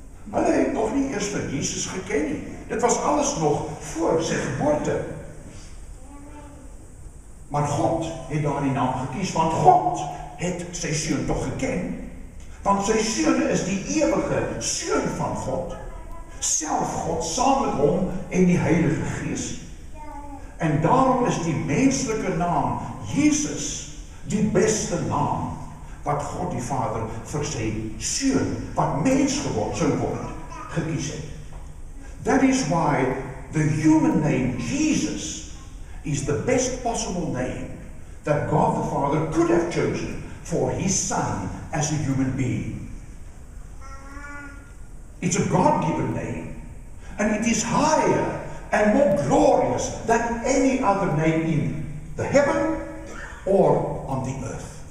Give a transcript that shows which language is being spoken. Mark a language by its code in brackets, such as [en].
[af] Hulle het nog nie eers vir Jesus geken nie. Dit was alles nog voor sy geboorte. Maar God het daardie naam gekies, want God het sy seun tog geken. Want sy seun is die ewige seun van God. Self God, saam met hom en die Heilige Gees. En daarom is die menslike naam Jesus die beste naam wat God die Vader vir sy seun, wat mens geword sou word, gekies het. [en] That is why the human name Jesus is the best possible name that God the Father could have chosen for his son as a human being. It's a God-given name, and it is higher and more glorious than any other name in the heaven or on the earth.